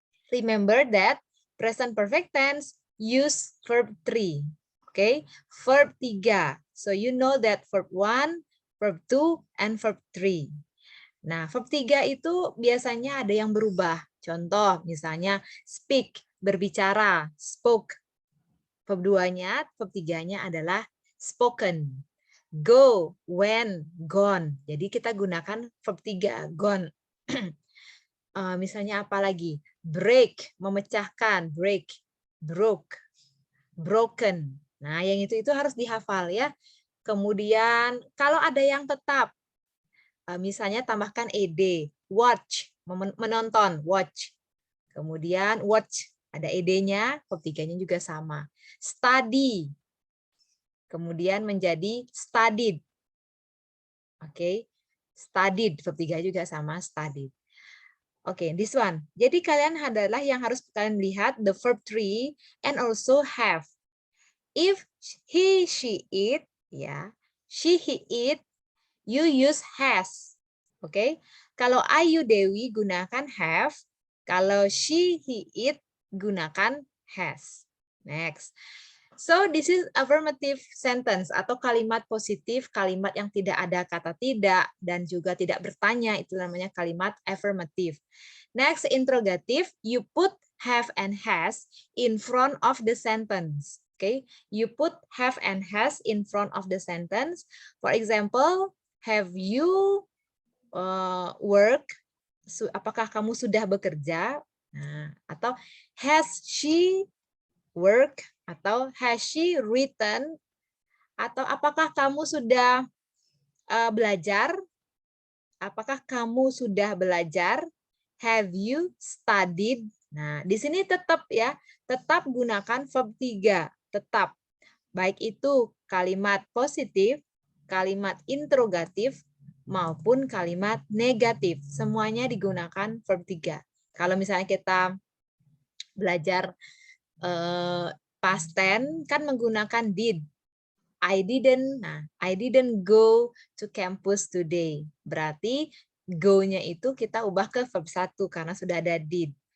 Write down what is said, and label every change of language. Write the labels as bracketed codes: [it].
[en] Remember that present perfect tense use verb 3. Okay, verb 3. So you know that verb 1, verb 2, and verb 3. [id] Nah, verb 3 itu biasanya ada yang berubah. Contoh, misalnya speak, berbicara, spoke. Verb 2-nya, verb 3-nya adalah spoken. [en] Go, went, gone. [id] Jadi kita gunakan verb 3, gone. Misalnya apa lagi? Break, memecahkan, break, broke, broken. Nah, yang itu harus dihafal ya. Kemudian kalau ada yang tetap, misalnya tambahkan ed, watch, menonton, watch. Kemudian watch, ada ed-nya, verb 3-nya juga sama. Study, kemudian menjadi studied. Oke, studied, verb 3 juga sama, studied. [en] Oke, this one. [id] Jadi kalian adalah yang harus kalian lihat [en] the verb 3 and also have. If he, she, it, ya, she, he, it, you use has. [id] Oke, kalau I, you, Dewi gunakan have. Kalau she, he, it gunakan has. Next. [en] So this is affirmative sentence [id] atau kalimat positif, kalimat yang tidak ada kata tidak dan juga tidak bertanya, itu namanya kalimat affirmative. [en] Next, interrogative, you put have and has in front of the sentence. Okay, you put have and has in front of the sentence. For example, have you work? [id] Apakah kamu sudah bekerja? Nah, atau [en] has she work? [id] Atau [en] has she written? [id] Atau apakah kamu sudah belajar? Apakah kamu sudah belajar? [en] Have you studied? [id] Nah, di sini tetap ya, tetap gunakan verb 3, tetap. Baik itu kalimat positif, kalimat interrogatif, maupun kalimat negatif. Semuanya digunakan verb 3. Kalau misalnya kita belajar past tense kan menggunakan did. [en] I didn't go to campus today. [id] Berarti go-nya itu kita ubah ke verb 1 karena sudah ada did.